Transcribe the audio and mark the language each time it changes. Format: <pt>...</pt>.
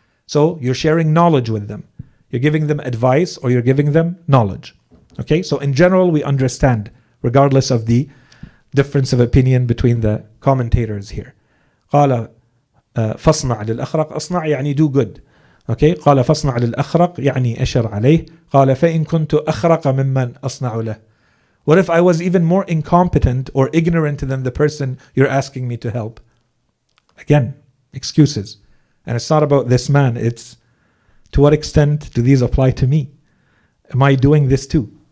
<en>So you're sharing knowledge with them. You're giving them advice or you're giving them knowledge. Okay, so in general we understand, regardless of the difference of opinion between the commentators here.</en> <ar>قال فاصنع للأخرق. أصنع يعني</ar> <en>do good.</en> <ar>Okay, قال فاصنع للأخرق يعني أشر عليه. قال فإن كنت أخرق ممن أصنع له.</ar> <en>What if I was even more incompetent or ignorant than the person you're asking me to help? Again, excuses. And it's not about this man, it's to what extent do these apply to me? Am I doing this too?</en>